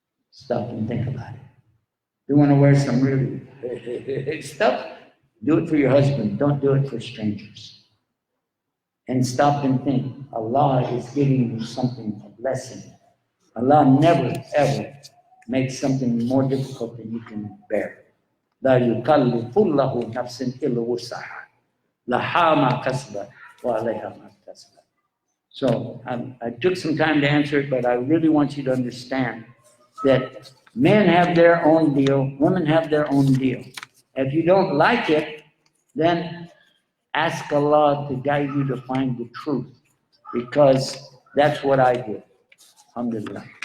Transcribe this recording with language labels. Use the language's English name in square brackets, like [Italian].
[English] Stop and think about it. You want to wear some really stuff? Do it for your husband. Don't do it for strangers. And stop and think. Allah is giving you something, a blessing. Allah never, ever makes something more difficult than you can bear. [Arabic] لا يكلف الله نفسا إلا وسعها لها ما كسبت وعليها ما اكتسبت. [English] So I took some time to answer it, but I really want you to understand that men have their own deal, women have their own deal. If you don't like it, then ask Allah to guide you to find the truth, because that's what I did. Alhamdulillah.